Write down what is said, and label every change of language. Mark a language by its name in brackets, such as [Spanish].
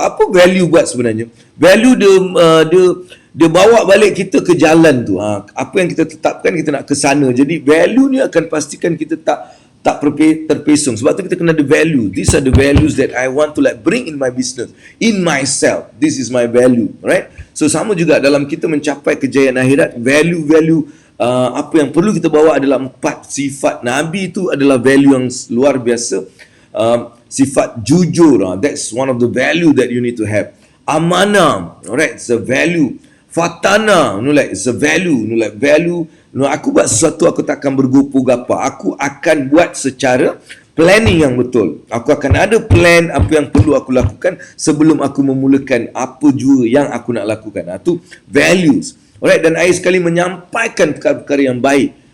[Malay] Apa value buat sebenarnya? Value dia bawa balik kita ke jalan tu. Apa yang kita tetapkan, kita nak ke sana. Jadi value ni akan pastikan kita tak terpesong. Sebab tu kita kena ada value. [English] These are the values that I want to like bring in my business, in myself. This is my value, right? [Malay] So sama juga dalam kita mencapai kejayaan akhirat, value apa yang perlu kita bawa adalah 4 sifat. Nabi itu adalah value yang luar biasa. Sifat jujur, [English] that's one of the value that you need to have. Amanah, alright, it's a value. Fatana, it's a value, value. [Malay] Aku buat sesuatu, aku tak akan bergopoh-gapah. Aku akan buat secara planning yang betul. Aku akan ada plan apa yang perlu aku lakukan sebelum aku memulakan apa jua yang aku nak lakukan. Itu values. Alright, dan akhir sekali menyampaikan perkara-perkara yang baik.